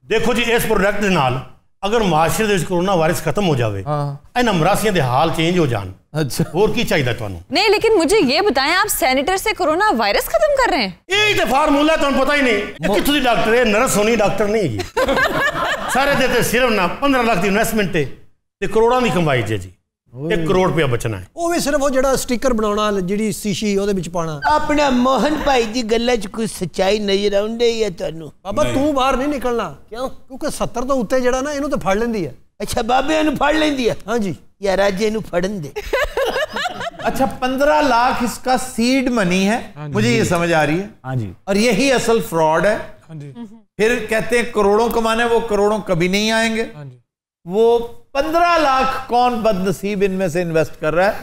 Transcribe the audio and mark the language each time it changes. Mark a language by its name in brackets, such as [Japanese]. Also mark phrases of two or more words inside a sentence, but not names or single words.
[Punjabi] ਦੇਖੋ ਜੀ, ਇਸ ਪ੍ਰੋਡਕਟ ਦੇ ਨਾਲ ਅਗਰ ਮੁਆਸ਼ਰੇ ਦੇ ਵਿਚ ਕੋਰੋਨਾ ਵਾਇਰਸ ਖ਼ਤਮ ਹੋ ਜਾਏ, ਇਨ੍ਹਾਂ ਮਰਾਸੀਆਂ ਦੇ ਹਾਲ ਚੇਂਜ ਹੋ ਜਾਣ। अच्छा, ਔਰ ਕੀ ਚਾਹੀਦੈ ਤੁਹਾਨੂ? [Urdu] نہیں، لیکن مجھے یہ بتائیں، آپ سینیٹائزر سے کورونا وائرس ختم کر رہے ہیں? [Punjabi] ਯਹੀ ਤੋ ਫ਼ਾਰਮੂਲਾ ਤੁਹਾਨੂ ਪਤਾ ਹੀ ਨਹੀਂ। ਕਿੱਥੋਂ ਦੀ ਡਾਕਟਰ ਹੈ, ਨਰਸ ਹੋਣੀ ਡਾਕਟਰ ਨਹੀਂ ਹੈਗੀ। ਸਾਰੇ ਦੇ ਤੇ ਸਿਰਫ਼ ਨਾ 15 ਲੱਖ ਦੀ ਇਨਵੈਸਟਮੈਂਟ ਹੈ ਤੇ ਕਰੋੜਾਂ ਦੀ ਕਮਾਈ ਜੇ ਜੀ। 1 ਕਰੋੜ ਰੁਪਿਆ ਬਚਨਾ ਹੈ। ਵੋ ਭੀ ਸਿਰਫ਼ ਵੋ ਜਿਹੜਾ ਸਟਿੱਕਰ ਬਣਾਉਣਾ, ਜਿਹੜੀ ਸ਼ੀਸ਼ੀ ਉਹਦੇ ਵਿੱਚ ਪਾਣਾ। ਅਪਨਾ ਮੋਹਨ ਭਾਈ ਦੀ ਗੱਲਾਂ ਚ ਕੋਈ ਸੱਚਾਈ ਨਜ਼ਰ ਆਉਂਦੀ ਹੈ ਤੁਹਾਨੂ? ਬਾਬਾ ਤੂ ਬਾਹਰ ਨਹੀਂ ਨਿਕਲਨਾ। ਕਿਉਂ? ਕਿਉਂਕਿ 70 ਤੋਂ ਉੱਤੇ ਜਿਹੜਾ ਨਾ, ਇਹਨੂੰ ਤਾਂ ਫੜ ਲੈਂਦੀ ਹੈ। ਅੱਛਾ, ਬਾਬੇ ਨੁ ਫੜ ਲੈਂਦੀ ਹੈ। ਹਾਂ ਜੀ। ਯਾਰ ਅੱਜ ਇਨੂ ਫੜਨ ਦੇ। [Urdu] اچھا، 15 لاکھ اس کا [English] seed money [Urdu] ہے، مجھے یہ سمجھ آ رہی ہے. ہاں جی. اور یہی اصل فراڈ ہے. پھر کہتے ہیں کروڑوں کمانے، وہ کروڑوں کبھی نہیں آئیں گے. وہ 15 لاکھ کون بدنصیب ان میں سے انویسٹ کر رہا ہے?